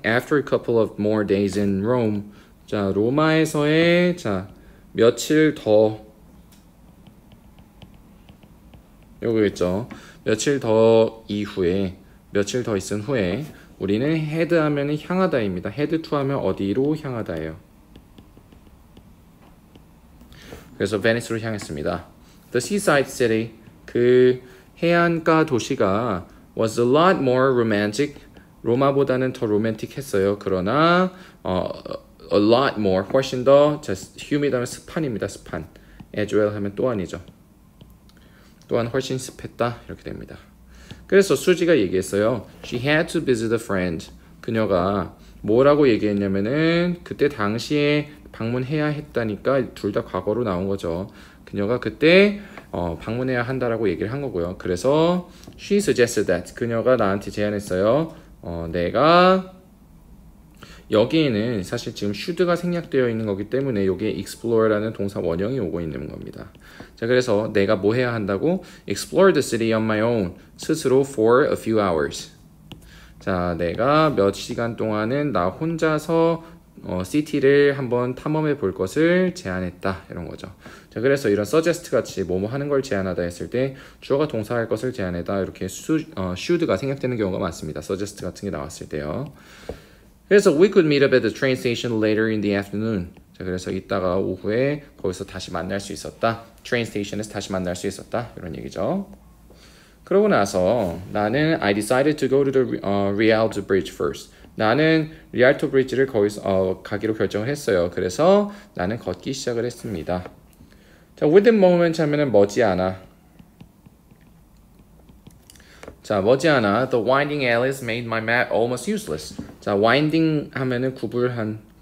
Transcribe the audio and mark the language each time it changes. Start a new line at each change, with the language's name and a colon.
English: After a couple of more days in Rome.
Korean: 자, 로마에서의 며칠 더 요거겠죠. 며칠 더 이후에 며칠 더 있은 후에 우리는 head 하면은 향하다입니다. head to 하면 어디로 향하다예요. 그래서 베니스로 향했습니다.
English: The seaside city,
Korean: 그 해안가 도시가
English: was a lot more romantic.
Korean: 로마보다는 더 로맨틱했어요. 그러나
English: a lot more,
Korean: 훨씬 더 humid 하면 습한입니다. 습한. as well 하면 또한이죠. 또한 훨씬 습했다 이렇게 됩니다. 그래서 수지가 얘기했어요.
English: She had to visit a friend.
Korean: 그녀가 뭐라고 얘기했냐면은 그때 당시에 방문해야 했다니까 둘 다 과거로 나온 거죠. 그녀가 그때 방문해야 한다라고 얘기를 한 거고요.
English: 그래서 she suggested that.
Korean: 그녀가 나한테 제안했어요. 내가 여기에는 사실 지금 should가 생략되어 있는 거기 때문에 여기에 explore라는 동사 원형이 오고 있는 겁니다. 자, 그래서 내가 뭐 해야 한다고?
English: Explore the city on my own. 스스로 for a few hours.
Korean: 자, 내가 몇 시간 동안은 나 혼자서 city를 한번 탐험해 볼 것을 제안했다. 이런 거죠. 자, 그래서 이런 suggest 같이 뭐뭐 하는 걸 제안하다 했을 때 주어가 동사할 것을 제안하다 이렇게 should가 생략되는 경우가 많습니다. suggest 같은 게 나왔을 때요.
English: 그래서 we could meet up at the train station later in the afternoon.
Korean: 자, 그래서 이따가 오후에 거기서 다시 만날 수 있었다. train station에서 다시 만날 수 있었다. 이런 얘기죠. 그러고 나서 나는
English: I decided to go to the Rialto Bridge first.
Korean: 나는 리알토 브리지를 거기서 가기로 결정을 했어요. 그래서 나는 걷기 시작을 했습니다. 자,
English: within moment
Korean: 하면은 머지않아. 자, 머지않아
English: the winding alleys made my map almost useless.
Korean: 자, winding 하면은 구불한.